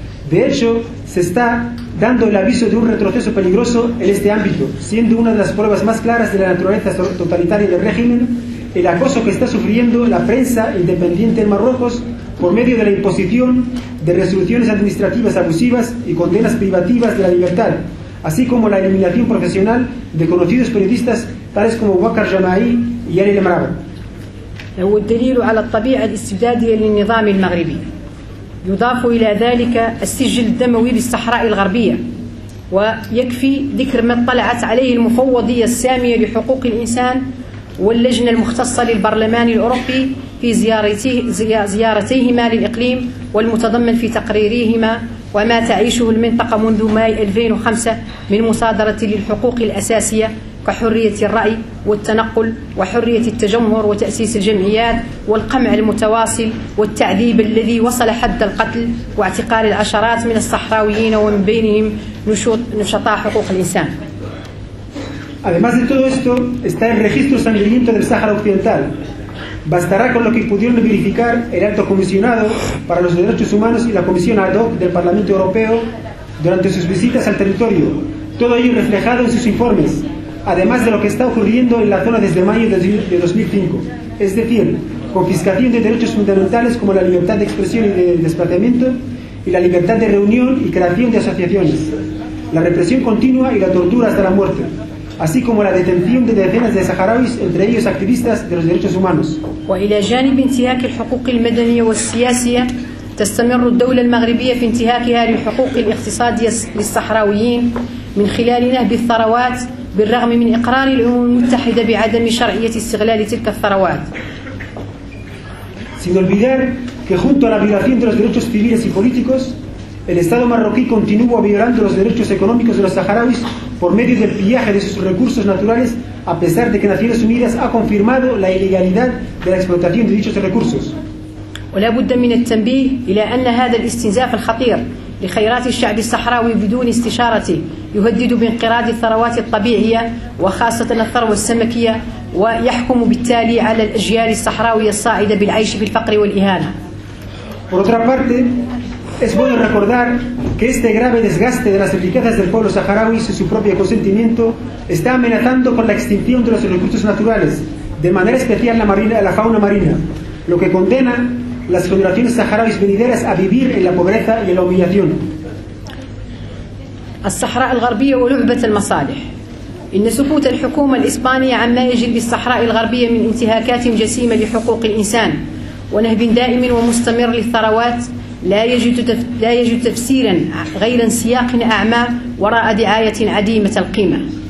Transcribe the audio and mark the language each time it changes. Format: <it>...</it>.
<es>De hecho, se está dando el aviso de un retroceso peligroso en este ámbito, siendo una de las pruebas más claras de la naturaleza totalitaria del régimen el acoso que está sufriendo la prensa independiente en Marruecos por medio de la imposición de resoluciones administrativas abusivas y condenas privativas de la libertad, así como la eliminación profesional de conocidos periodistas tales como Bakar Jamaï y Ali Lemrabe.</es> <ar>هو الدليل على الطبيعة الاستبدادية للنظام المغربي. يضاف إلى ذلك السجل الدموي بالصحراء الغربية. ويكفي ذكر ما اطلعت عليه المفوضية السامية لحقوق الإنسان واللجنة المختصة للبرلمان الأوروبي في زيارتيهما للإقليم والمتضمن في تقريريهما وما تعيشه المنطقة منذ ماي 2005 من مصادرة للحقوق الأساسية كحرية الرأي والتنقل وحرية التجمهر وتأسيس الجمعيات والقمع المتواصل والتعذيب الذي وصل حد القتل واعتقال العشرات من الصحراويين ومن بينهم نشطاء حقوق الإنسان.</ar> <es>Además de todo esto, está el registro sangriento del Sáhara Occidental. Bastará con lo que pudieron verificar el alto comisionado para los derechos humanos y la comisión ad hoc del Parlamento Europeo durante sus visitas al territorio, todo ello reflejado en sus informes, además de lo que está ocurriendo en la zona desde mayo de 2005, es decir, confiscación de derechos fundamentales como la libertad de expresión y de desplazamiento, y la libertad de reunión y creación de asociaciones, la represión continua y la tortura hasta la muerte, así como la detención de decenas de saharauis, entre ellos activistas de los derechos humanos.</es> <ar>وإلى جانب انتهاك الحقوق المدنية والسياسية تستمر الدولة المغربية في انتهاكها للحقوق الاقتصادية للصحراويين من خلال نهب الثروات بالرغم من إقرار الأمم المتحدة بعدم شرعية استغلال تلك الثروات.</ar> <es>Sin olvidar que junto a la violación de los derechos civiles y políticos, el Estado marroquí continúa violando los derechos económicos de los saharauis por medio del pillaje de sus recursos naturales, a pesar de que Naciones Unidas ha confirmado la ilegalidad de la explotación de dichos recursos.</es> <ar>ولا بد من التنبيه إلى أن هذا الاستنزاف الخطير لخيرات الشعب الصحراوي بدون استشارته يهدد بانقراض الثروات الطبيعية وخاصة الثروة السمكية ويحكم بالتالي على الأجيال الصحراوية الصاعدة بالعيش في الفقر والإهانة.</ar> <es>Por otra parte, es bueno recordar que este grave desgaste de las riquezas del pueblo saharaui sin su propio consentimiento está amenazando con la extinción de los recursos naturales, de manera especial la fauna marina, lo que condena las generaciones saharauis venideras a vivir en la pobreza y en la humillación.</es> <ar>الصحراء الغربية ولعبة المصالح. إن سكوت الحكومة الإسبانية عما يجري في الصحراء الغربية من انتهاكات جسيمة لحقوق الإنسان ونهب دائم ومستمر للثروات لا يجد تفسيرا غير سياق أعمى وراء دعاية عديمة القيمة.</ar>